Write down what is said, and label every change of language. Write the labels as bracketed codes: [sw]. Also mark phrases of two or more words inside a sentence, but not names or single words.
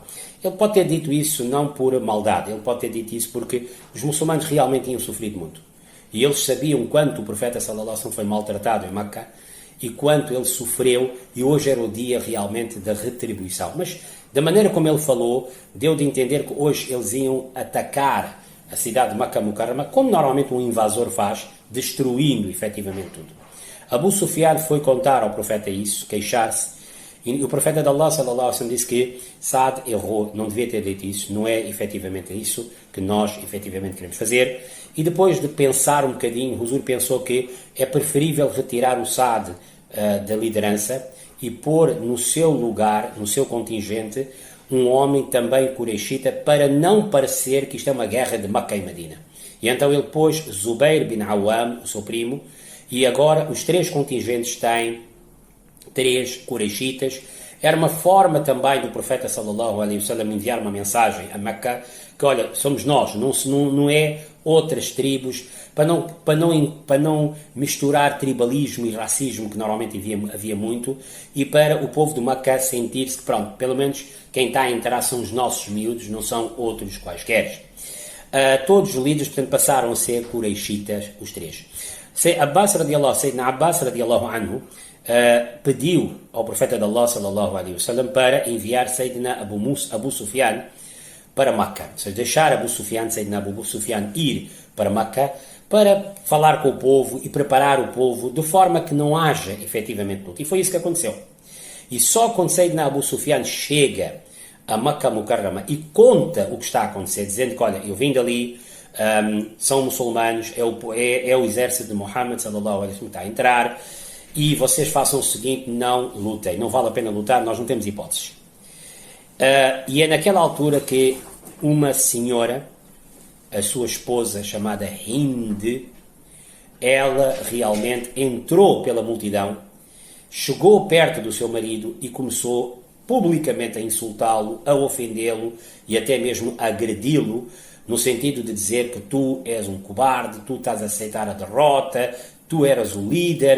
[pt] Ele pode ter dito isso não por maldade, ele pode ter dito isso porque os muçulmanos realmente tinham sofrido muito. E eles sabiam quanto o profeta [ar] صلى الله عليه وسلم [pt] foi maltratado em Meca e quanto ele sofreu, e hoje era o dia realmente da retribuição. Mas, da maneira como ele falou, deu de entender que hoje eles iam atacar a cidade de Meca Mukarrama, como normalmente um invasor faz, destruindo efetivamente tudo. Abu Sufyan foi contar ao profeta isso, queixar-se, e o profeta de Allah [ar] صلى الله عليه وسلم [pt] disse que Sa'd errou, não devia ter dito isso, não é efetivamente isso que nós efetivamente queremos fazer. E depois de pensar um bocadinho, Huzur pensou que é preferível retirar o Sa'd da liderança e pôr no seu lugar, no seu contingente, um homem também Qurayshita, para não parecer que isto é uma guerra de Meca e Medina. E então ele pôs Zubair bin Awam, o seu primo, e agora os 3 contingentes têm 3 Qurayshitas. Era uma forma também do profeta [ar] صلى الله عليه وسلم [pt] enviar uma mensagem a Meca, que olha, somos nós, não é outras tribos, para não misturar tribalismo e racismo, que normalmente havia muito, e para o povo de Meca sentir-se que, pronto, pelo menos quem está a entrar são os nossos miúdos, não são outros quaisquer. Todos os líderes, portanto, passaram a ser Qurayshitas, os 3. Sayyidina Abbas [ar] رضي الله عنه [pt] pediu ao profeta de Allah [ar] صلى الله عليه وسلم [pt] para enviar Sayyidina Abu Sufyan para Meca, ou seja, deixar Sayyidina Abu Sufyan ir para Meca para falar com o povo e preparar o povo de forma que não haja efetivamente luta. E foi isso que aconteceu. E só quando Sayyidina Abu Sufyan chega a Meca Mukarrama e conta o que está a acontecer, dizendo que, olha, eu vim dali, são muçulmanos, é o exército de Muhammad [ar] صلى الله عليه وسلم [pt] que está a entrar, e vocês façam o seguinte: não lutem, não vale a pena lutar, nós não temos hipóteses. E é naquela altura que uma senhora, a sua esposa, chamada Hind, ela realmente entrou pela multidão, chegou perto do seu marido e começou publicamente a insultá-lo, a ofendê-lo e até mesmo a agredi-lo, no sentido de dizer que tu és um cobarde, tu estás a aceitar a derrota, tu eras o líder.